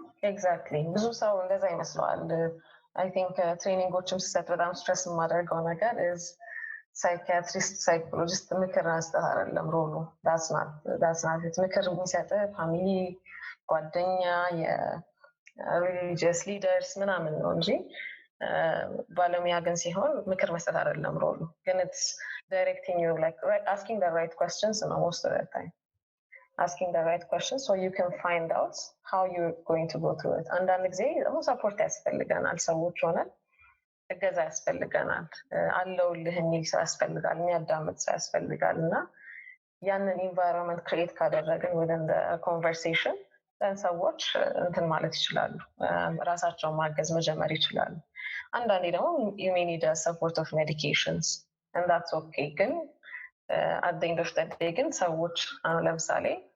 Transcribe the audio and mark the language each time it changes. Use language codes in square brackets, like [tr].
[am] ኤግዛክትሊ ብዙ ሰው እንደዛ ይመስለዋል። I think ትሬኒንጎችም ስሰጥ በጣም ስትረስ የማደርገው ነገር is psychiatrist psychologist ምክር መስጠት አይደለም ሮሉ [en] that's not it። [am] ምክር የሚሰጥህ ፋሚሊ፣ ጓደኛ፣ የሪሊጂየስ ሊደርስ ምናምን ነው እንጂ ባለሙያ ግን ሲሆን ምክር መስጠት አይደለም ሮሉ። ግን [en] it's directing you like asking the right questions most of the time asking the right questions so you can find out how you're going to go through it. [am] አንዳንድ ጊዜ ደግሞ ሰፖርት ያስፈልገናል። ሰዎች ሆነን እገዛ ያስፈልገናል። አለውልህ የሚል ሰው ያስፈልጋል፣ የሚያዳምጥ ሰው ያስፈልጋል። እና ያንን ኢንቫይሮንመንት ክሬት ካደረግን [en] within the conversation [am] ሰዎች እንትን ማለት ይችላሉ፣ ራሳቸውን ማገዝ መጀመር ይችላሉ። አንዳንዴ ደግሞ [en] you may need a support of medications and that's okay። [am] ግን [en] at the end of the day [am] ግን ሰዎች ለምሳሌ